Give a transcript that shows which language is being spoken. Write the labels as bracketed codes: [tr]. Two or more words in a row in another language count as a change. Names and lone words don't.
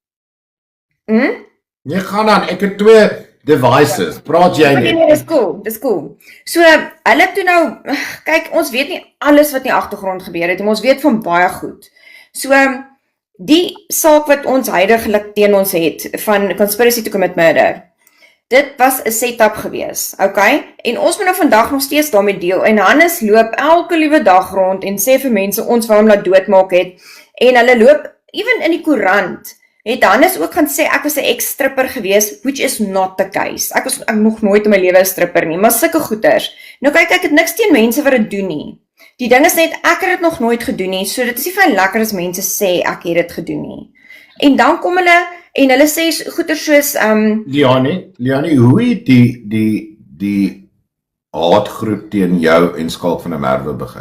[af] Nee, gaan dan, ek het 2 devices, praat jy Nee, net. dis cool. So, hulle toe nou, kyk, ons weet nie alles wat in die agtergrond gebeur het, en ons weet van baie goed. So, die saak wat ons huidigelik teen ons het, van [en] conspiracy to commit murder, [af] dit was 'n setup gewees, okay? En ons moet nou vandag nog steeds daarmee deel, en Hannes loop elke liewe dag rond, en sê vir mense, ons wou hom laat doodmaak het, en hulle loop, even in die koerant, het Hannes ook gaan sê, ek was 'n ex-stripper gewees, [en] which is not the case. [af] Ek was nog nooit in my lewe 'n stripper nie, maar sulke goeters. Nou kyk, ek het niks teen mense wat dit doen nie. Die ding is net, ek het dit nog nooit gedoen nie, so dit is nie van lekker as mense sê, ek het dit gedoen nie. En dan kom hulle, en hulle sê goeie soos, Liani, hoe het die haatgroep teen jou en Skalk van der Merwe begin?